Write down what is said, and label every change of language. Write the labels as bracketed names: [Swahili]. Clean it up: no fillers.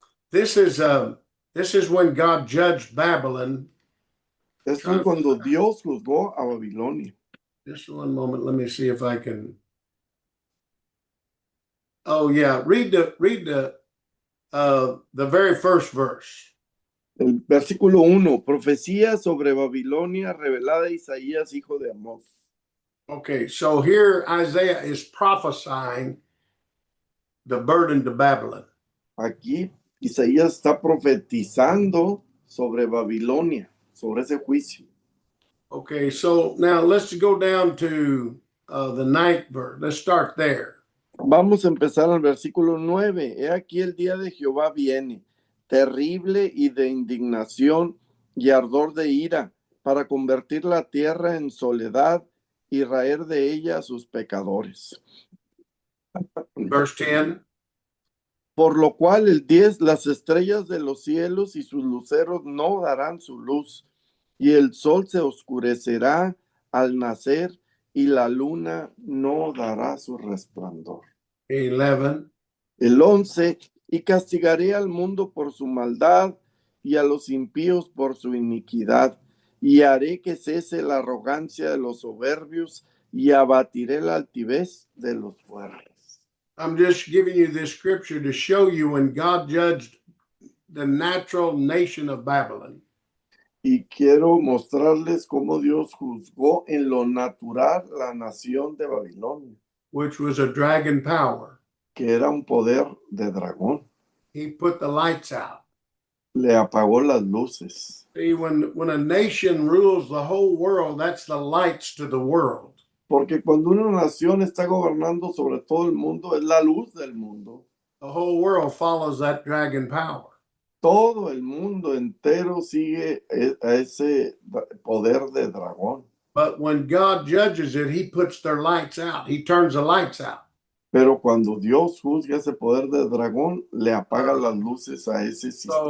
[English] This is when God judged Babylon. [Spanish] Esto es cuando Dios juzgó a Babilonia. [English] Just one moment. Let me see if I can. Oh yeah, read the very first verse. [Spanish] El versículo 1, profecía sobre Babilonia revelada a Isaías, hijo de Amós. [English] Okay, so here Isaiah is prophesying the burden to Babylon. [Spanish] Aquí Isaías está profetizando sobre Babilonia, sobre ese juicio. [English] Okay, so now let's go down to the 9th verse. Let's start there. [Spanish] Vamos a empezar al versículo 9. He aquí el día de Jehová viene, terrible y de indignación y ardor de ira, para convertir la tierra en soledad y raer de ella a sus pecadores. [English] Verse 10. [Spanish] Por lo cual el 10, las estrellas de los cielos y sus luceros no darán su luz, y el sol se oscurecerá al nacer, y la luna no dará su resplandor. [English] 11. [Spanish] El 11, y castigaré al mundo por su maldad, y a los impíos por su iniquidad, y haré que cese la arrogancia de los soberbios, y abatiré la altivez de los fuertes. [English] I'm just giving you this scripture to show you when God judged the natural nation of Babylon. [Spanish] Y quiero mostrarles cómo Dios juzgó en lo natural la nación de Babilonia, [English] which was a dragon power. [Spanish] que era un poder de dragón. [English] He put the lights out. [Spanish] Le apagó las luces. [English] See, when a nation rules the whole world, that's the lights to the world. [Spanish] Porque cuando una nación está gobernando sobre todo el mundo, es la luz del mundo. [English] The whole world follows that dragon power. [Spanish] Todo el mundo entero sigue a ese poder de dragón. [English] But when God judges it, he puts their lights out. He turns the lights out. [Spanish] Pero cuando Dios juzga ese poder de dragón, le apaga las luces a ese sistema.